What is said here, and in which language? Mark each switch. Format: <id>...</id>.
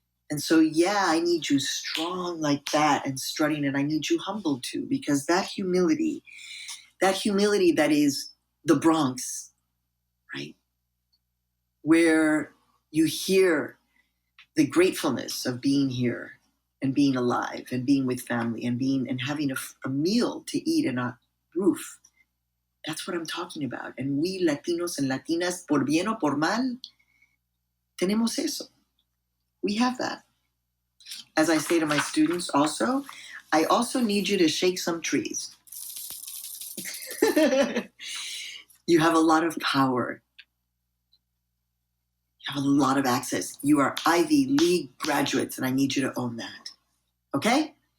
<en>And so, yeah, I need you strong like that and strutting, and I need you humble too, because that humility that is the Bronx, right? Where you hear the gratefulness of being here and being alive and being with family and having a meal to eat and a roof. That's what I'm talking about. And we Latinos and Latinas,</en> <es>por bien o por mal, tenemos eso.</es> <en>We have that. As I say to my students also, I also need you to shake some trees. You have a lot of power. You have a lot of access. You are Ivy League graduates, and I need you to own that. Okay?</en>